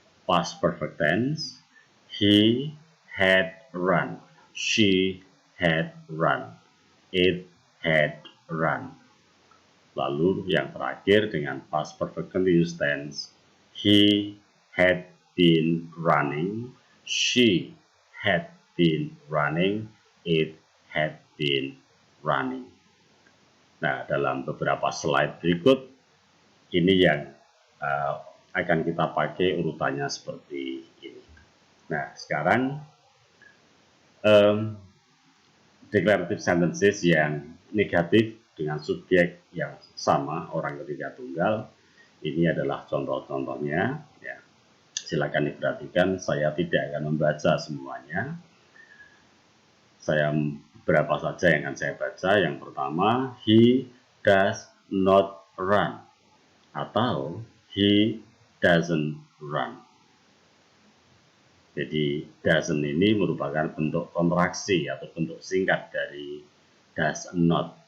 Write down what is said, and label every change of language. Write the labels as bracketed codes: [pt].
[en] Past perfect tense, he had run, she had run, it had run. [id] Lalu yang terakhir dengan [en] past perfect continuous tense, he had been running, she had been running, it had been running. [id] Nah, dalam beberapa slide berikut, ini yang akan kita pakai urutannya seperti ini. Nah, sekarang declarative sentences yang negatif dengan subjek yang sama, orang ketiga tunggal, ini adalah contoh-contohnya. Ya, silakan diperhatikan, saya tidak akan membaca semuanya. Saya beberapa saja yang akan saya baca. Yang pertama, [en] he does not run [id] atau [en] he doesn't run. [id] Jadi doesn't ini merupakan bentuk kontraksi atau bentuk singkat dari does not.